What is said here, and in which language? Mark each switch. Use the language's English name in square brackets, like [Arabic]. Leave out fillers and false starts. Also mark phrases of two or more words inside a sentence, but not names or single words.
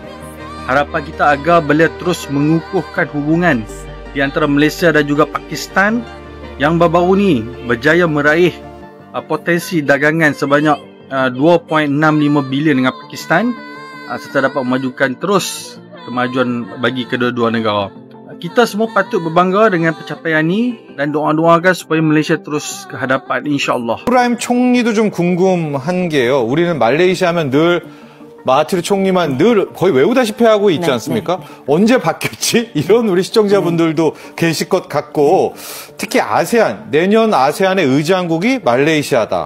[Malay] Harapan kita agar beliau terus mengukuhkan hubungan di antara Malaysia dan juga Pakistan yang baru-baru ni berjaya meraih potensi dagangan sebanyak 2.65 bilion dengan Pakistan, serta dapat memajukan terus kemajuan bagi kedua-dua negara. Kita semua patut berbangga dengan pencapaian ini dan doa-doakan supaya Malaysia terus ke hadapan insyaAllah. [Korean] 이브라임 총리도 좀 궁금한 게요. 우리는 말레이시아 하면 늘 마하티르 총리만 늘 거의 외우다시피 하고 있지 않습니까? 언제 바뀔지 이런 우리 시청자분들도 계실 것 같고, 특히 아세안, 내년 아세안의 의장국이 말레이시아다.